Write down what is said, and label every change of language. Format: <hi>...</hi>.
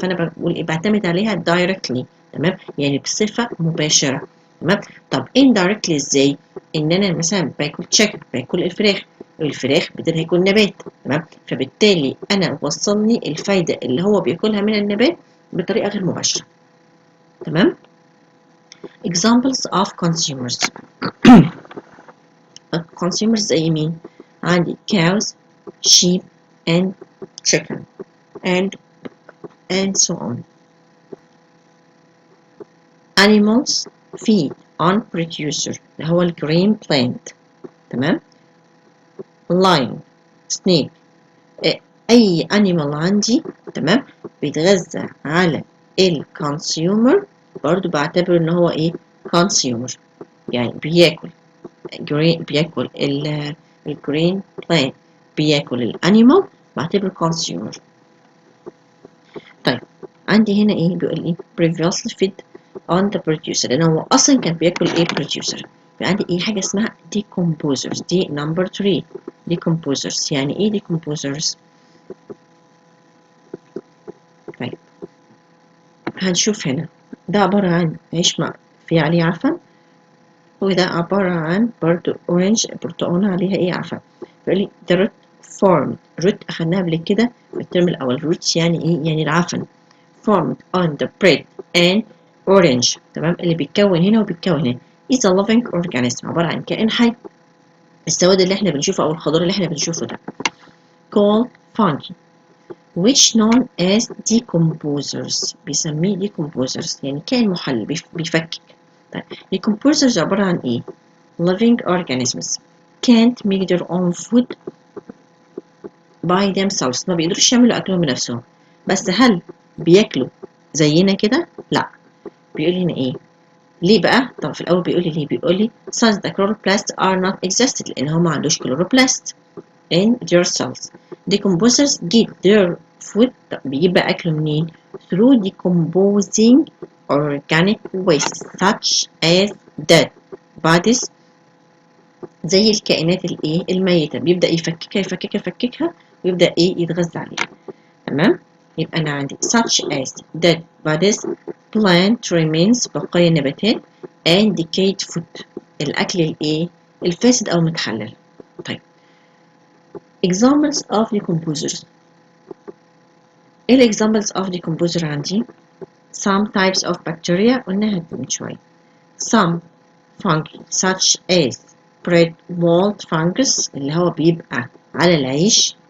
<ar>فأنا بقول ايه؟ بعتمد عليها دايركتلي. تمام؟ يعني بصفة مباشرة. تمام؟ طب indirectly ازاي؟ إن أنا مثلا باكل تشيكن، باكل الفراخ بدل هيكون نبات. تمام؟ فبالتالي أنا وصلني الفايدة اللي هو بياكلها من النبات بطريقة غير مباشرة.</ar> <en>تمام؟ examples of consumers. consumers زي مين؟ عندي cows, sheep and chicken and so on. animals feed on producer</en> <ar>اللي هو</ar> <en>green plant.</en> <ar>تمام؟ lion, snake، أي animal عندي تمام بيتغذى على الكونسيومر، برضو بعتبره إن هو إيه؟ consumer. يعني بياكل بياكل الجرين بلانت، بياكل الانيمال، بعتبره consumer. طيب عندي هنا ايه؟ بيقول ايه؟</ar> <en>previously fed on the producer،</en> <ar>لان هو اصلا كان بياكل ايه؟ producer. يبقى عندي ايه؟ حاجه اسمها decomposers. دي نمبر 3 decomposers. يعني ايه decomposers؟ طيب هنشوف هنا ده عباره عن عيش في عليه عفن، وده عبارة عن برضو أورنج، برتقانة عليها إيه؟ عفن.</ar> <en>بيقول لي the root formed.</en> <ar>root أخدناها قبل كده في الترم الأول. roots يعني إيه؟ يعني العفن.</ar> <en>formed on the bread and orange.</en> <ar>تمام؟ اللي بيتكون هنا وبيتكون هنا</ar> <en>is a living organism،</en> <ar>عبارة عن كائن حي. السواد اللي إحنا بنشوفه أو الخضار اللي إحنا بنشوفه ده</ar> <en>called fungi which known as decomposers.</en> <ar>بيسميه decomposers يعني كائن محلل بيفكك. طيب decomposers عبارة عن إيه؟</ar> <en>living organisms can't make their own food by themselves.</en> <ar>ما بيقدروش يعملوا أكلهم بنفسهم. بس هل بياكلوا زينا كده؟ لا. بيقول لي هنا إيه؟ ليه بقى؟ طب في الأول بيقول لي ليه؟ بيقول لي</ar> <en>since the chloroplasts are not existed، لأن هو ما عندوش chloroplast in their cells. Decomposers get their food.</en> <ar>طب بيجيب بقى أكله منين؟</ar> <en>through decomposing organic waste such as dead bodies.</en> <ar>زي الكائنات الايه؟ الميتة. بيبدأ يفككها ويبدأ ايه؟ يتغذى عليها. تمام؟ يبقى أنا عندي</ar> <en>such as dead</en> <ar>بعد</ar> <en>plant remains</en> <ar>بقايا النباتات</ar> <en>and decayed food</en> <ar>الأكل الإيه؟ الفاسد أو المتحلل.</ar> <en>طيب examples of decomposers. إيه ال examples of decomposer عندي؟ some types of bacteria</en> <ar>قلناها من شوية.</ar> <en>some fungi such as bread mold fungus</en> <ar>اللي هو بيبقى على العيش.</ar>